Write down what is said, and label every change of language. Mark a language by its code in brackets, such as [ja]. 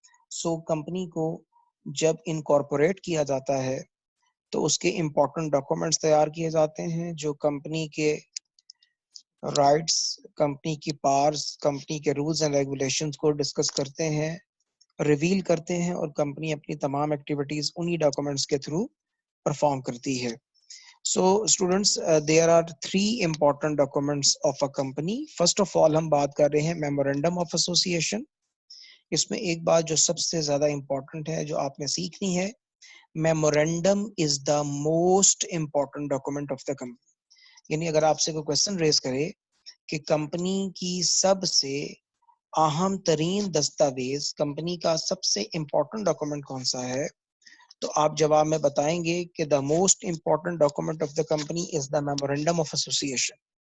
[ur] So company کو جب incorporate کیا جاتا ہے تو اس کے امپورٹنٹ ڈاکومنٹس تیار کیے جاتے ہیں جو کمپنی کے رائٹس، کمپنی کی پاورز، کمپنی کے رولز اینڈ ریگولیشنز کو ڈسکس کرتے ہیں، ریویل کرتے ہیں، اور کمپنی اپنی تمام ایکٹیویٹیز انہی ڈاکومنٹس کے تھرو پرفارم کرتی ہے. [en] So students there are 3 important documents of a company. First of all [ur] ہم بات کر رہے ہیں میمورینڈم آف ایسوسیشن. اس میں ایک بات جو سب سے زیادہ امپورٹنٹ ہے جو آپ نے سیکھنی ہے، [en] Memorandum is the most important document of the company. [ur] یعنی اگر آپ سے کوئی کوشچن ریز کرے کہ کمپنی کی سب سے اہم ترین دستاویز، کمپنی کا سب سے امپورٹنٹ ڈاکومنٹ کون سا ہے، تو آپ جواب میں بتائیں گے کہ [en] The most important document of the company is the memorandum of association.